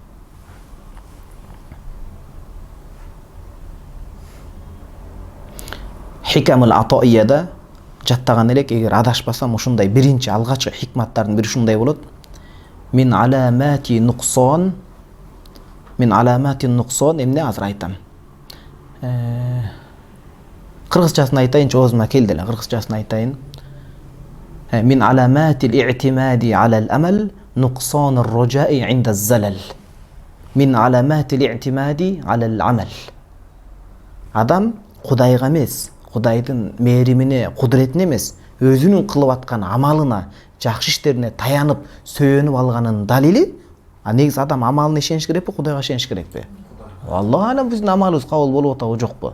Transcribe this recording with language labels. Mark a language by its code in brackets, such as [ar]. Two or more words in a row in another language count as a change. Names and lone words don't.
[ky] Хикамул Атоияда жаттаган элек, эгер адашпасам, ушундай биринчи алгачкы хикматтардын бири ушундай болот. [ar] من علامات النقصان [ky] эмне азыр айтам. Кыргызчасын айтайын, оозума келди эле, кыргызчасын айтайын. [ar] من علامات الاعتماد على العمل نقصان الرجاء عند الزلل. من علامات الاعتماد على العمل. [ky] Адам Кудайга эмес, Кудайдын мээримине, кудуретине эмес, өзүнүн кылып аткан амалына, жакшы иштерине таянып, сөйөнүп алганын далили. Негизи адам амалына ишениш керекпи, Кудайга ишениш керекпи? [ar] الله أعلم, [ky] биздин амалыбыз кабыл болуп атабы, жокпу?